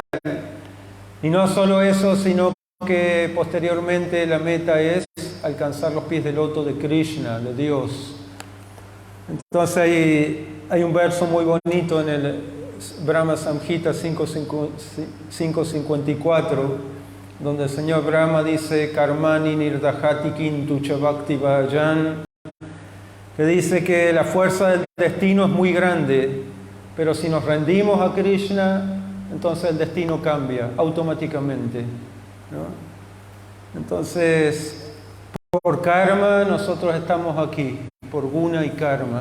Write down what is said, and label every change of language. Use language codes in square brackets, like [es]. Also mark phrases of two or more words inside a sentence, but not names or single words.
[es] Y no solo eso, sino que posteriormente la meta es alcanzar los pies del loto de Krishna, de Dios. Entonces hay un verso muy bonito en el Brahma Samhita 5.54, donde el señor Brahma dice: [sa] Karmani nirdahati kintu cha bhakti vajan, [es] que dice que la fuerza del destino es muy grande, pero si nos rendimos a Krishna, entonces el destino cambia automáticamente, ¿no? Entonces, por karma nosotros estamos aquí, por guna y karma.